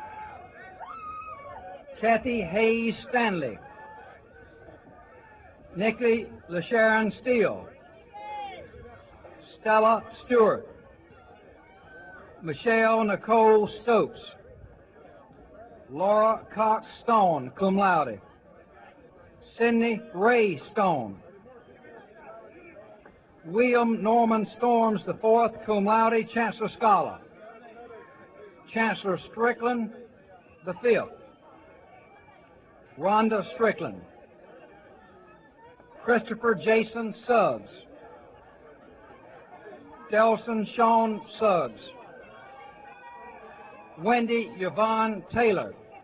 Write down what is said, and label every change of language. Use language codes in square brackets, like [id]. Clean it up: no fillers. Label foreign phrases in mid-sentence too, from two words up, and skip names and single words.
[en] Kathy Hayes Stanley. Nikki LaSharon Steele. Stella Stewart. Michelle Nicole Stokes. Laura Cox Stone, [la] cum laude. [en] Sidney Ray Stone. William Norman Storms IV, [la] cum laude, [en] Chancellor Scholar. Chancellor Strickland V. Rhonda Strickland. Christopher Jason Suggs. Delson Sean Suggs. Wendy Yvonne Taylor.